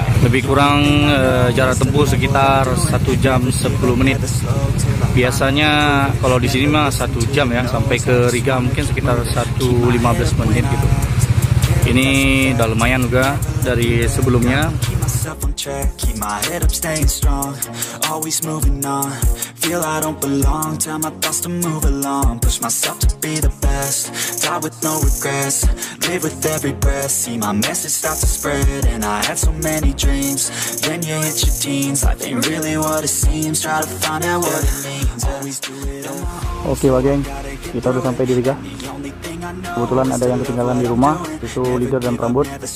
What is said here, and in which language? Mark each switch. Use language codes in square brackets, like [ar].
[id] Lebih kurang jarak tempuh sekitar 1 jam 10 menit. Biasanya kalau di sini mah 1 jam ya, sampai ke Riga mungkin sekitar 1:15 menit gitu. Ini udah lumayan juga dari sebelumnya. [en] Keep my head up, staying strong, always moving on. Feel I don't belong, tell my thoughts to move along. Push myself to be the best, die with no regrets. Live with every breath, see my message start to spread. And I had so many dreams, then you hit your teens. Life ain't really what it seems, try to find out what it means. Always do it on my own. [id] Oke Wak geng, kita udah sampai di Riga. Kebetulan ada yang ketinggalan di rumah, itu leader dan rambut.